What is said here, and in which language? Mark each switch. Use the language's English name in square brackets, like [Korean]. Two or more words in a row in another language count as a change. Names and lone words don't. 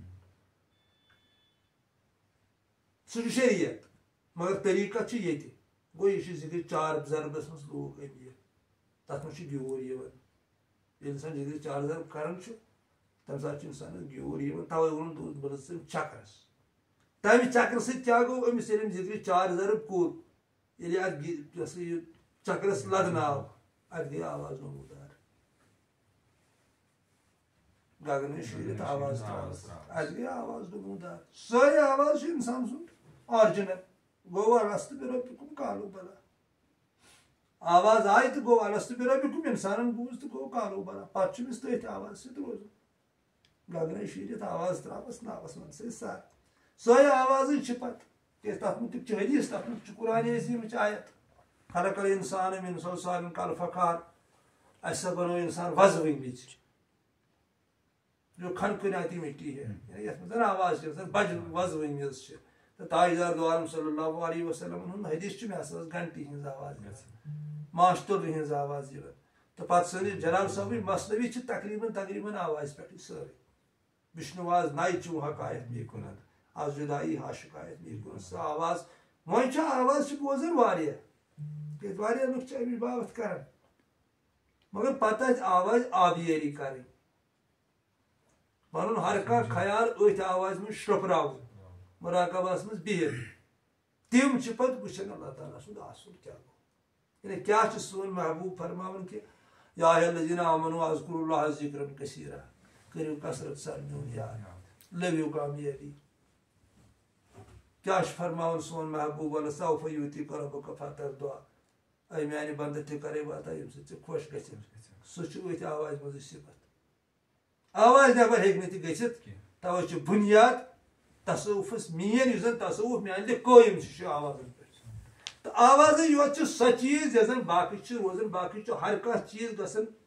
[Kashmiri] سُہ چھُ شریعت مگر طریٖقت چھُ ییٚتہِ گوٚو یہِ چھُ ذِکرِ چار ضربس منٛز لوٗکھ أمیٖر تتھ منٛز چھُ گیوٗر یِوان ییٚلہِ اِنسان ذِکرِ چار ضرب کران چھُ تمہِ ساتہٕ چھُ اِنسانس گیوٗر یِوان توے ووٚنُن بہٕ لٔژٕس أمِس چکرس تمہِ چکرٕ سۭتۍ کیٛاہ گوٚو أمِس ییٚلہِ أمۍ ذِکرِ چار ضرب کوٚر ییٚلہِ اتھ یہِ ہسا یہِ چکرس لدناو اتھ گٔے آواز نموٗدار گگنے شیٖرِتھ آواز تراوس اتھ گٔے آواز نموٗدار سٲرٕے آواز چھُ انسان سُنٛد آرجنل گو [Arabic] الست بربکم قالوا بلا [Urdu] آواز آئی تو [Kashmiri] گو [Arabic] الست بربکم [Kashmiri] انسانن بوز تو گو [Arabic] قالوا بلا [Kashmiri] پتہ چھُ أمِس تٔتھۍ آواز سۭتۍ روزُن گگنے شیٖرِتھ آواز ترٛاوَس ناوَس منٛز سۭتۍ سار سۄے آوازٕے چھِ پتہٕ کیٛازِ تَتھ مُتعلِق چھُ حدیٖث تَتھ مُتعلِق چھُ قرآنِ عظیٖمٕچ آیت [Arabic] خلق الانسان من صلصال کالفخار [Kashmiri] اَسہِ ہسا بنوو اِنسان وۄزوٕنۍ وِزِ [Urdu] جو کھنکھناتی مٹی ہے [Kashmiri] یَتھ منٛز آواز چھِ آسان بجہِ وۄزوٕنۍ وِز چھِ تہٕ تاجدار دو عالم [Arabic] صلی اللہ علیہ وسلم [Kashmiri] ہُنٛد حدیٖث چھُ مےٚ ہسا ٲس گھنٹی ہِنٛز آواز گژھان ماشتُرِ ہِنٛز آواز یِوان تہٕ پتہٕ سٲنِس جلال صٲبٕنۍ مثنوی چھِ تقریٖباً آوازِ پٮ۪ٹھٕے سٲرٕے [Persian] وشنواز ناے چوں حقایت می کُنن آز جدایی ہا شکایت می کُنن [Kashmiri] سۄ آواز وۄنۍ چھِ آواز چھِ بوزان واریاہ کیٛازِ واریاہ لُکھ چھِ اَمِچ باوت کران مگر پتہٕ آسہِ آواز آبیٲری کرٕنۍ پنُن ہر کانٛہہ خیال أتھۍ آوازِ منٛز شرٛوپراوُن مراقبس منٛز بِہِتھ تِم چھِ پتہٕ وٕچھان اللہ تعالیٰ سُنٛد اصل کیٛاہ گوٚو یعنی کیٛاہ چھُ سون محبوٗب فرماوان کہِ [Arabic] یا الذین آمنوا اذکروا اللہ ذکرا کثیرا [Kashmiri] کٔرِو کثرت سان میون یاد لٔبِو کامیٲبی کیٛاہ چھُ فرماوان سون محبوٗب [Arabic] ولسوف یؤتیک ربک فترضیٰ [Kashmiri] اے میانہِ بنٛدٕ تہِ کرے وعدہ ییٚمہِ سۭتۍ ژےٚ خۄش گژھِ سُہ چھُ أتھۍ آوازِ منٛزٕے صفت آواز نٮ۪بر ہیٚکہِ نہٕ تہِ گٔژھِتھ توے چھُ بُنیاد تصوفس مین یُس زن تصوف میانہِ لہِ قٲیِم چھُ سُہ آوازن پٮ۪ٹھ تہٕ آوازٕے یوت چھِ سۄ چیٖز یۄس زن باقٕے چھِ روزان باقٕے چھُ ہر کانٛہہ چیٖز گژھان